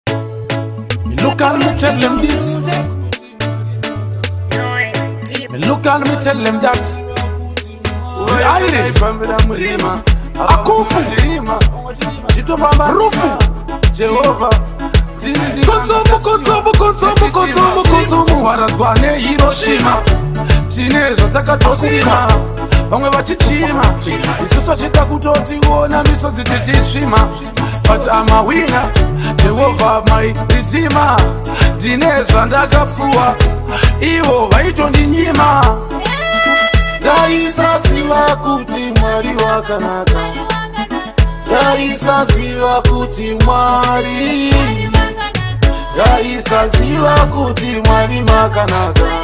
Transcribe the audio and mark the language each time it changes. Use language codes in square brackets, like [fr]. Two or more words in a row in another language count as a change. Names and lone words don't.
[en] Me look and me tell them this. Me look and me tell them that. We are in it. [sn] Akufu. Rufu. Jehovah. Konsomu, konsomu, konsomu, konsomu, konsomu. Waradzwa neHiroshima. Tine zvatakatosima. Vamwe vachichima. Isusu vachida kutotiona misodzi tichisvima. [en] But I'm a winner. Jehovah my redeemer. [sn] Ndine zvandakapuwa. Ivo vaitondinyima. Ndaisaziva kuti Mwari wakanaka. Ndaisaziva kuti Mwari. Ndaisaziva kuti Mwari makanaka.